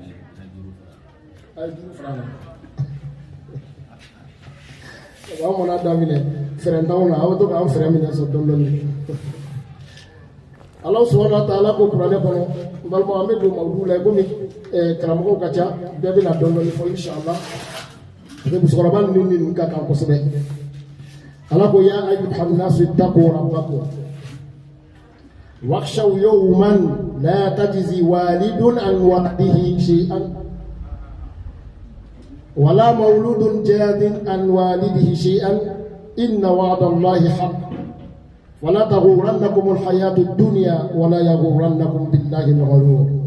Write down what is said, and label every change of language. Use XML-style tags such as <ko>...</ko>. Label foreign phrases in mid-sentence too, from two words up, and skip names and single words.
<bm>a ye juru fara an kan an mana daminɛ fɛɛrɛ t'anw na aw bɛ to k'an fɛɛrɛ minɛ sɔrɔ dɔɔni dɔɔni Ala</bm> <ar>سبحانه وتعالى</ar> <bm>ko kuranɛ kɔnɔ n balimaw an bɛ don mawudu la komi karamɔgɔw ka ca bɛɛ bɛna dɔɔni dɔɔni fɔ inshallah musokɔrɔba ninnu ka kan kosɛbɛ Ala ko</bm> <ar>يا أيها الناس اتقوا ربكم واخشوا يوما لا تجزي والد عن ولده شيئا ولا مولود جاز عن والده شيئا إن وعد الله حق ولا تغرنكم الحياة الدنيا ولا يغرنكم بالله الغرور</ar>